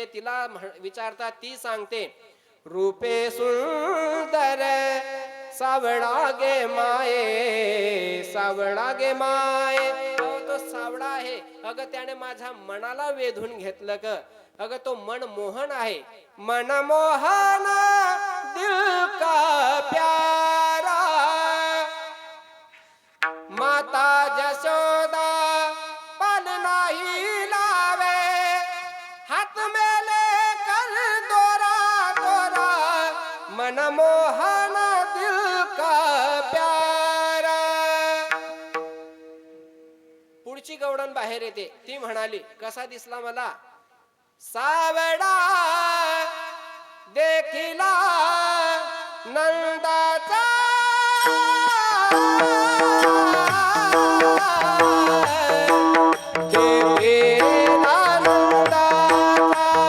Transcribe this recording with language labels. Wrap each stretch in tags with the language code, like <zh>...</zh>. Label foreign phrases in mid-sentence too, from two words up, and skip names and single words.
<mr>तिला विचारतात, ती सांगते, रूपे सुंदर सावळा गे माये, सावळा गे माये. तो सावळा आहे. अगं त्याने माझ्या मनाला वेधून घेतलं ग. अगं तो मन मोहन आहे.</mr> <hi>मन मोहन दिल का प्यारा, माता जशोदा पल नाही लावे, हाथ में लेकर दोरा दोरा, मन मोहन दिल का प्यारा.</hi> <mr>पुढची गवळण बाहेर येते. ती म्हणाली, कसा दिसला मला? सावडा देखिला नंदाचा देखिला नंदाचा</mr>